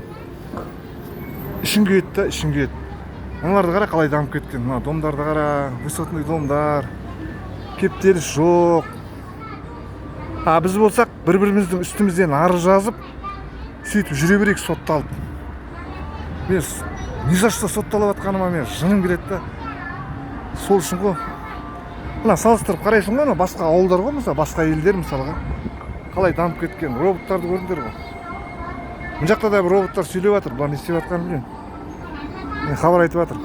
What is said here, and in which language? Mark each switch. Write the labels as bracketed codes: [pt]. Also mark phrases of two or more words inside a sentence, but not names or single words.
[kk] Ішін күйет. Мыналарды қара, қалай дамып кеткен. Мына домдарды қара, высотный домдар, кептеліс жоқ. Біз болсақ, бір-біріміздің үстімізден арыз жазып, сөйтіп жүре берейік сотталып. Мен [ru] не за что [kk] сотталып атқаныма мен жыным келеді да. Сол үшін ғой. Мына салыстырып қарайсың ғой, басқа ауылдар ғой, мысалы, басқа елдер мысалға. Қалай дамып кеткен роботтарды көрдіңдер ғой. Мына жақта да бір роботтар сөйлеп жатыр, бұлар не істеп жатқанын білмеймін. Мен хабар айтып жатыр.